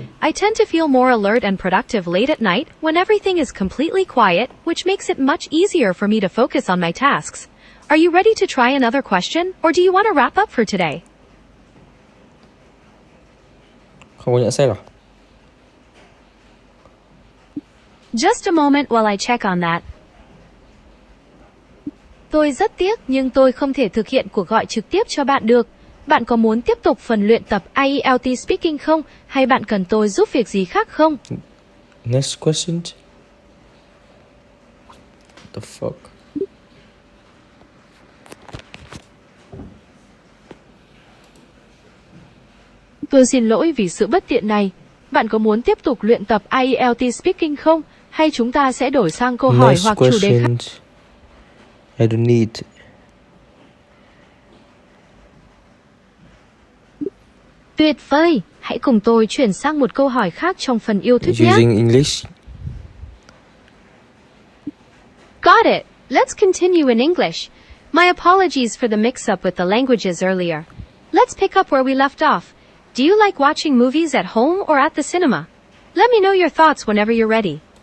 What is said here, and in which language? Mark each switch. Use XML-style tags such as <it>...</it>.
<en>I tend to feel more alert and productive late at night when everything is completely quiet, which makes it much easier for me to focus on my tasks. Are you ready to try another question, or do you want to wrap up for today?</en> <vi>Không có nhận xét à?</vi> <en>Just a moment while I check on that.</en> <vi>Tôi rất tiếc nhưng tôi không thể thực hiện cuộc gọi trực tiếp cho bạn được. Bạn có muốn tiếp tục phần luyện tập IELT Speaking không? Hay bạn cần tôi giúp việc gì khác không?</vi> <en>Next question. What the fuck?</en> <vi>Tôi xin lỗi vì sự bất tiện này. Bạn có muốn tiếp tục luyện tập IELT Speaking không? Hay chúng ta sẽ đổi sang câu hỏi</vi> <en>Next</en> <vi>hoặc chủ đề khác?</vi> <en>question. I don't need.</en> <vi>Tuyệt vời! Hãy cùng tôi chuyển sang một câu hỏi khác trong phần yêu thích nhé.</vi> <en>Using English. Got it! Let's continue in English. My apologies for the mix-up with the languages earlier. Let's pick up where we left off. Do you like watching movies at home or at the cinema? Let me know your thoughts whenever you're ready.</en>